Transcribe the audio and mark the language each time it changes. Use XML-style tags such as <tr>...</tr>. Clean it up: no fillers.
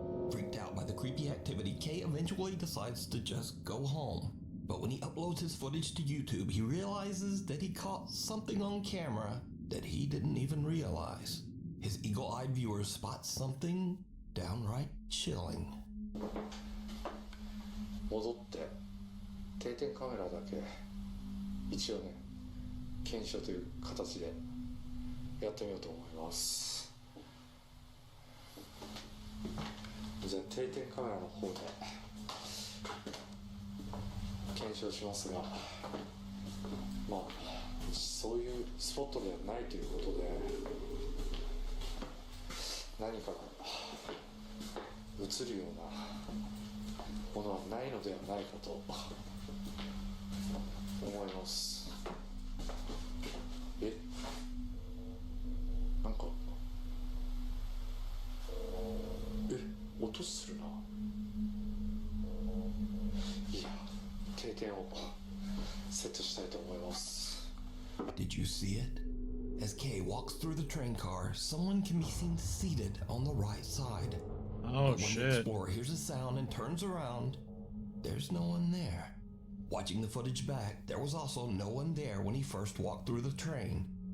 <en>Freaked out by the creepy activity, Kay eventually decides to just go home. But when he uploads his footage to YouTube, he realizes that he caught something on camera that he didn't even realize. His eagle-eyed viewers spot something downright chilling.</en> <ja>戻って定点カメラだけ一応ね検証という形でやってみようと思います。じゃあ定点カメラの方で検証しますが、まあそういうスポットではないということで何かが映るようなものはないのではないかと思います。なんか音するな。いや、定点をセットしたいと思います。</ja> <en>Did you see it? As Kay walks through the train car, someone can be seen seated on the right side. Oh, but when shit. the explorer hears a sound and turns around, there's no one there. Watching the footage back, there was also no one there when he first walked through the train.</en>